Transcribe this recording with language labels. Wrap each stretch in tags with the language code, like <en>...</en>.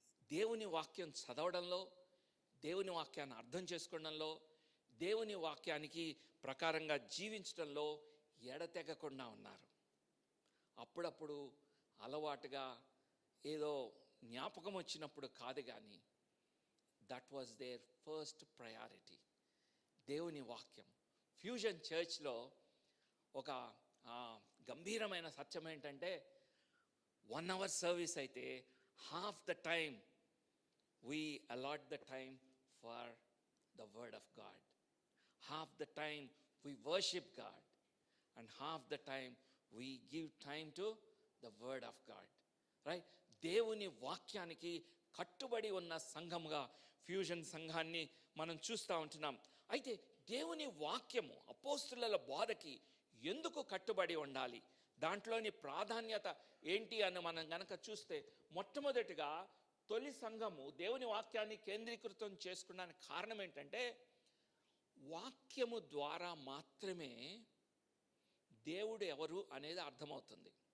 <te>దేవుని వాక్యం చదవడంలో, దేవుని వాక్యాన్ని అర్థం చేసుకోవడంలో, దేవుని వాక్యానికి ప్రకారంగా జీవించడంలో ఎడతెగకుండా ఉన్నారు. అప్పుడప్పుడు అలవాటుగా ఏదో జ్ఞాపకం వచ్చినప్పుడు కాదు, కానీ</te> <en>that was there first priority,</en> <te>దేవుని వాక్యం. ఫ్యూజన్ చర్చ్లో ఒక గంభీరమైన సత్యం ఏంటంటే, 1 hour సర్వీస్ అయితే</te> <en>half the time we allot the time for the word of God. Half the time we worship God, and half the time we give time to the word of God, right?</en> <te>దేవుని వాక్యానికి కట్టుబడి ఉన్న సంఘముగా fusion సంఘాన్ని మనం చూస్తూ ఉంటున్నాం. అయితే దేవుని వాక్యము అపోస్తుల బోధకి ఎందుకు కట్టుబడి ఉండాలి, దాంట్లోని ప్రాధాన్యత ఏంటి అని మనం గనక చూస్తే, మొట్టమొదటిగా తొలి సంఘము దేవుని వాక్యాన్ని కేంద్రీకృతం చేసుకున్నానికి కారణం ఏంటంటే, వాక్యము ద్వారా మాత్రమే దేవుడు ఎవరు అనేది అర్థమవుతుంది.</te>